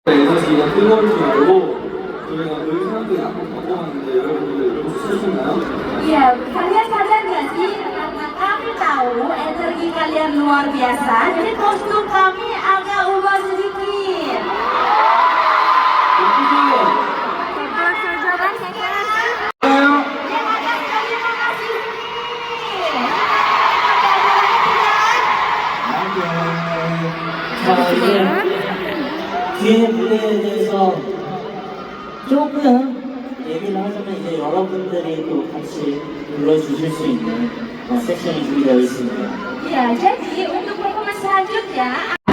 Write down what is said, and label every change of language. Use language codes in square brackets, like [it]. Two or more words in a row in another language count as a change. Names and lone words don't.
[ko] 에너지가 뜨거울 줄 알고 저희가 늘 사람들이 앞으로 바꿔왔는데 여러분들 쓰셨나요? [id] Iya, kalian sadar nggak sih? Karena kami tahu energi kalian luar biasa, jadi kostum kami agak ubah sedikit. [ko] 자, 이제 뒤에 무대에 대해서 조금 얘기를 하자면 이제 여러분들이 또 같이 불러주실 수 있는 섹션이 준비되어 있습니다. [id] Ya, jadi untuk performance selanjutnya